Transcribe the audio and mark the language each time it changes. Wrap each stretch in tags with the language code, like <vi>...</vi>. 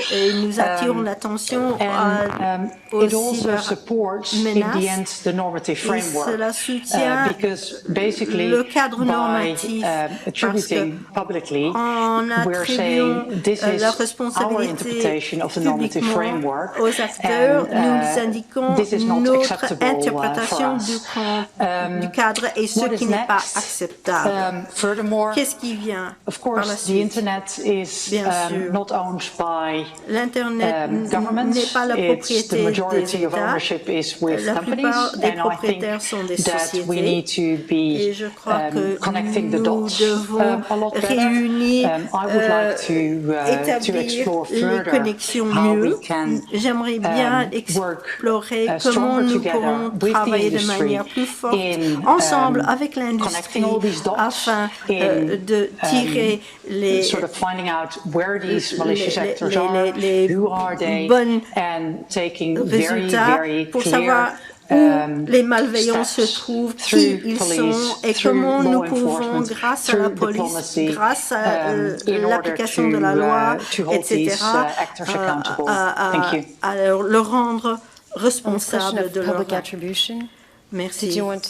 <fr>Nous attirons l'attention aux</fr> <en>in the end the normative framework, because basically by attributing publicly, we're saying this is our interpretation of the normative framework, and this is not acceptable for us.</en> <fr>Du cadre et ce qui n'est pas acceptable.</fr> <en>Furthermore,</en> <fr>qu'est-ce qui vient</fr> <en>of course, the internet is not owned by governments.</en> <fr>N'est pas la propriété</fr> <en>the majority of ownership is with companies, and I think that we need to be connecting the dots a lot better. I would like to explore further how we can work stronger together with the industry in</en> <fr>ensemble avec l'industrie afin de tirer les</fr> <en>sort of finding out where these malicious actors are, who are they, and taking very clear</en> <fr>où les malveillants se trouvent, qui ils sont et comment nous pouvons, grâce à la police, grâce à l'application de la loi, etc., à le rendre responsable de leur attribution. Merci.</fr>